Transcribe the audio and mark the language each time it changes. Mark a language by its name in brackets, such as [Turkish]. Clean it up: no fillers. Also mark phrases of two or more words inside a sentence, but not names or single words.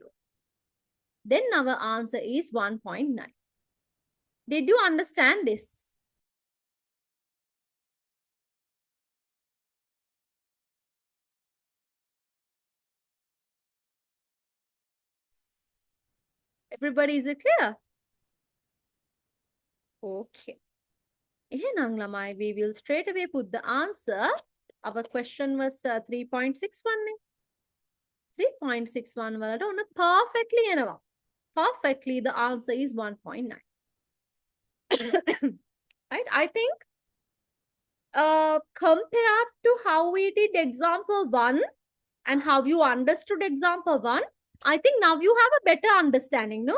[English] Then our answer is 1.9. Did you understand this? Everybody, is it clear? [Sinhala] Okay. එහෙනම් ළමයි, [English] we will straight away put the answer. Our question was 3.61. 3.61 [Sinhala] වලට ඔන්න [English] perfectly එනවා. Perfectly, the answer is 1.9. Right? I think compared to how we did example 1 and how you understood example 1, I think now you have a better understanding, no?